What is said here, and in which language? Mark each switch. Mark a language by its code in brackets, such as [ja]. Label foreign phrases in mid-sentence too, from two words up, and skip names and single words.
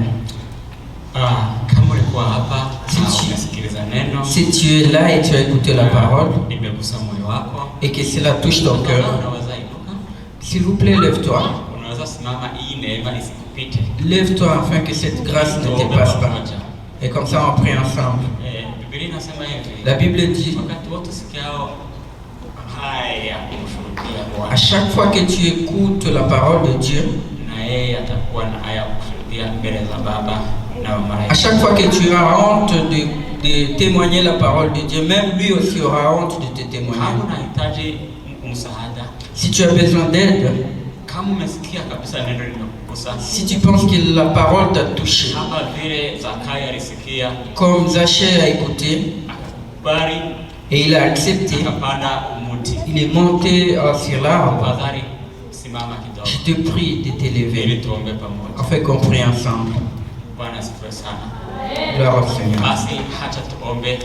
[sw] Kama ulikuwa hapa unasikiliza neno, [fr] si tu es là et tu as écouté la parole [sw] imegusa moyo wako [fr] et que cela touche ton cœur, s'il vous plaît, lève-toi. [sw] Unaweza simama, hii neema isikupite. [fr] Lève-toi afin que cette grâce ne te passe pas. Et comme ça on prie ensemble. [sw] Biblia inasema hivi. [fr] La Bible dit, [sw] wakati wote sikiao haya kumshuhudia Bwana, [fr] à chaque fois que tu écoutes la parole de Dieu, [sw] na yeye atakuwa na haya kushuhudia mbele za Baba na malaika. [fr] À chaque fois que tu as honte de témoigner la parole de Dieu, même lui aussi aura honte de te témoigner. [sw] Kama unahitaji msaada, [fr] si tu as besoin d'aide, [sw] kama umesikia kabisa neno limekugusa, [fr] si tu penses que la parole t'a touché, [sw] kama vile Zakayo alisikia, [fr] comme Zaché a écouté et il a accepté, il est monté sur l'arbre, je te prie de t'élever afin qu'on prie ensemble. Gloire au Seigneur.